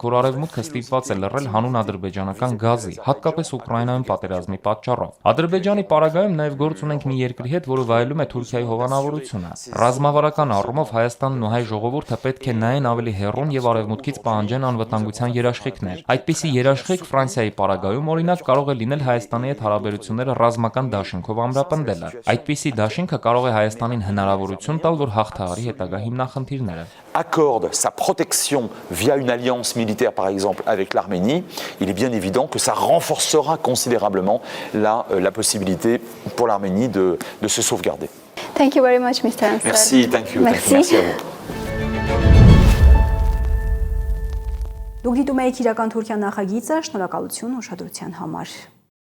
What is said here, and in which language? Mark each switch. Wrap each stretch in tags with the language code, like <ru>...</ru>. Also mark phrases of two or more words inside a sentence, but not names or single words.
<hy>որ արևմուտքը ստիպված է լռել հանուն ադրբեջանական գազի, հատկապես Ուկրաինայում պատերազմի պատճառով։ Ադրբեջանի պարագայում նաեւ գործ ունենք մի երկրի հետ, որը վայելում է Թուրքիայի հովանավորությունը։ Ռազմավարական առումով Հայաստանն ու հայ ժողովուրդը պետք է նայեն ավելի հեռուն եւ արևմուտքից պահանջեն անվտանգության երաշխիքներ։ Այդպիսի երաշխիք Ֆրանսիայի պարագայում օրինակ կարող է լինել Հայաստանի հետ հարաբերությունները ռազմական դաշինքով ամրապնդելը։ Այդպիսի դաշինքը կարող է Հայաստանին հնարավորություն տալ, որ հաղթահարի հետագա հիմնախնդիրները։</hy> <fr>Accorde sa protection via une alliance militaire par exemple avec l'Arménie, il est bien évident que ça renforcera considérablement la possibilité pour l'Arménie de se sauvegarder.</fr> <en>Thank you very much, Mr. Ansel. Merci, thank you.</en> <fr>Merci à vous.</fr> <hy>Դուք դիտում եք իրական Թուրքիա նախագիծը, շնորհակալություն ուշադրության համար։</hy>